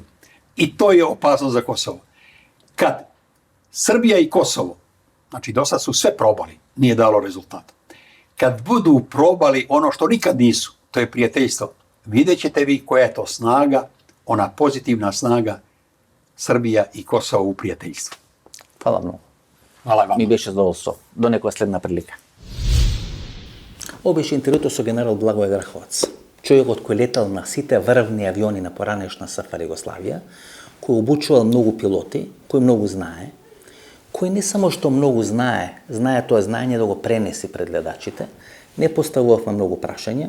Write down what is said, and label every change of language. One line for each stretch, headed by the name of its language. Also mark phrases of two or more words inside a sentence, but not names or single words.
Serbian: I to je opasnost za Kosovo. Kad Srbija i Kosovo, znači do sad su sve probali, nije dalo rezultata. Kad budu probali ono što nikad nisu, to je prijateljstvo, vidjet ćete vi koja je to snaga, ona pozitivna snaga Srbija i Kosovo u prijateljstvu. Hvala mnogo. Hvala vam.
Macedonian: Ми беше задоволство. До некоја следна прилика. Ова беше интервјуто со генерал Благој Грховац, човекот кој летал на сите врвни авиони на поранешна СФР Југославија, кој обучувал многу пилоти, кој многу знае, кој не само што многу знае тоа знаење да го пренеси пред гледачите, не поставувавме многу прашања.